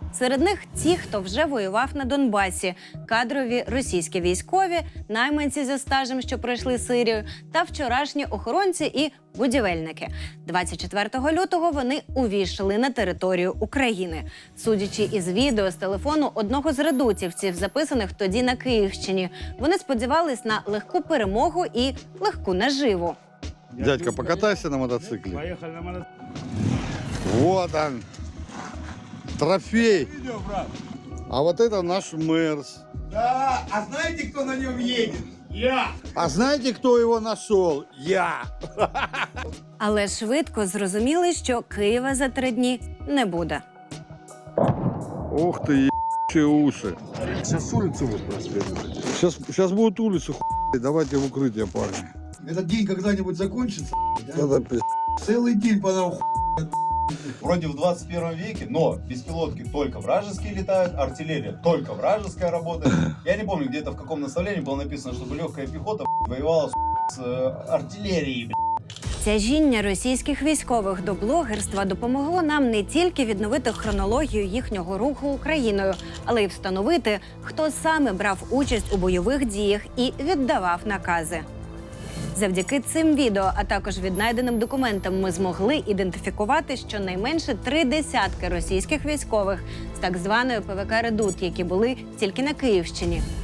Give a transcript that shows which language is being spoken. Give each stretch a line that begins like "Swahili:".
Ukrainian: Серед них ті, хто вже воював на Донбасі, кадрові російські військові, найманці зі стажем, що пройшли Сирію, та вчорашні охоронці і будівельники. 24 лютого вони увійшли на територію України. Судячи із відео з телефону одного з редутівців, записаних тоді на Київщині, вони сподівались на легку перемогу і легку наживу.
Russian: Дядька, покатайся на мотоцикле. Поехали на мотоцикле. Вот он. Трофей. А вот это наш Мерс. Да, а знаете, кто на нем едет? Я. А знаете, кто его нашел? Я.
Ukrainian: Але швидко зрозуміли, що Києва за 3 дні не буде.
Russian: Ух ты, ебучие уши. Сейчас улицу вот просветят. Сейчас будут улицу хуй. Давайте в укрытие, парни. Этот день когда-нибудь закончится? Это пиздец. Целый день по нам Вроде в 21 веке, но беспилотки только вражеские летают, артиллерия только вражеская работает. Я не помню, где-то в каком наставлении было написано, чтобы легкая пехота воевала с артиллерией.
Ukrainian: Тяжіння російських військових до блогерства допомогло нам не тільки відновити хронологію їхнього руху Україною, але й встановити, хто саме брав участь у бойових діях і віддавав накази. Завдяки цим відео, а також віднайденим документам, ми змогли ідентифікувати щонайменше 3 десятки російських військових з так званої ПВК «Редут», які були тільки на Київщині.